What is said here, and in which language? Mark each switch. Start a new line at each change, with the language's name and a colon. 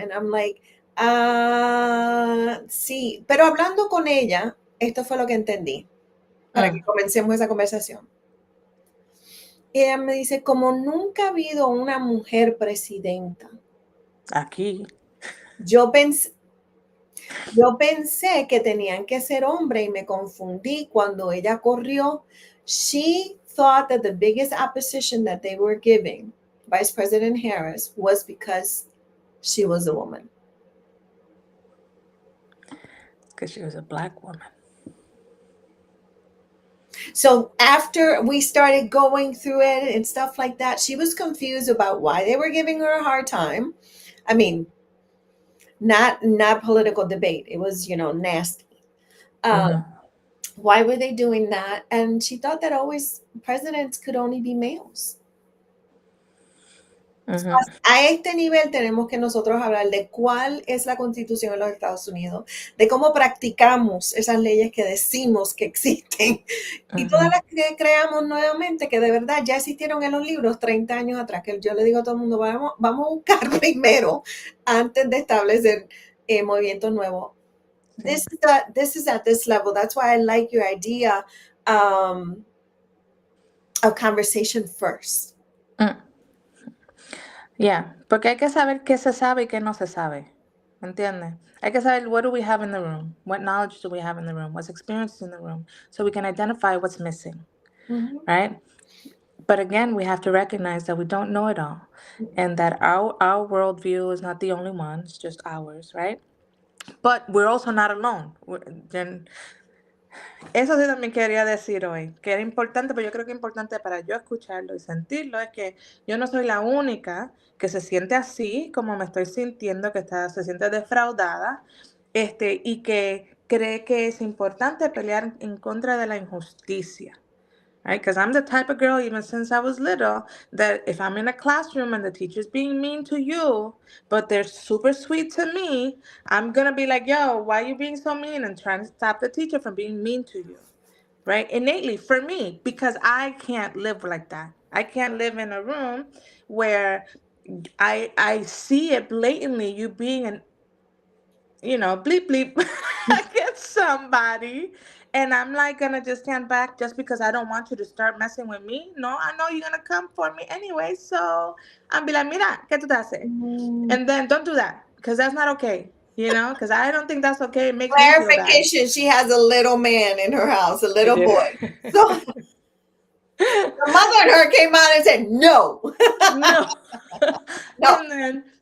English: And I'm like,
Spanish: sí, pero hablando con ella, esto fue lo que entendí para que comencemos esa conversación. Ella me dice, como nunca ha habido una mujer presidenta, Aquí. yo pensé que tenían que ser hombre y me confundí cuando ella corrió.
English: She thought that the biggest opposition that they were giving Vice President Harris was because she was a woman. Because she was a black woman. So after we started going through it and stuff like that, she was confused about why they were giving her a hard time. I mean, not political debate. It was, nasty. Why were they doing that? And she thought that always presidents could only be males.
Spanish: A este nivel tenemos que nosotros hablar de cuál es la constitución de los Estados Unidos, de cómo practicamos esas leyes que decimos que existen y todas las que creamos nuevamente, que de verdad ya existieron en los libros 30 años atrás, que yo le digo a todo el mundo, vamos a buscar primero antes de establecer movimientos nuevos.
English: This is at this level. That's why I like your idea of conversation first.
Spanish: Yeah, porque hay que saber qué se sabe y qué no se sabe. ¿Entiendes? Hay que saber
English: what do we have in the room, what knowledge do we have in the room, what's experienced in the room, so we can identify what's missing, right? But again, we have to recognize that we don't know it all, and that our worldview is not the only one; it's just ours, right? But we're also not alone.
Spanish: Eso sí también quería decir hoy, que era importante, pero yo creo que es importante para yo escucharlo y sentirlo, es que yo no soy la única que se siente así, como me estoy sintiendo, que se siente defraudada, y que cree que es importante pelear en contra de la injusticia.
English: Right? Because I'm the type of girl, even since I was little, that if I'm in a classroom and the teacher's being mean to you, but they're super sweet to me, I'm going to be like, yo, why are you being so mean? And trying to stop the teacher from being mean to you. Right? Innately, for me, because I can't live like that. I can't live in a room where I see it blatantly, you being an bleep bleep against somebody. And I'm like gonna just stand back just because I don't want you to start messing with me. No, I know you're gonna come for me anyway. So I'm be like,
Spanish: mira, ¿qué tú te haces?
English: And then don't do that because that's not okay. Because I don't think that's okay. It makes me feel bad. Clarification, she has a little man in her house, a little boy. So the mother and her came out and said, no. No. No.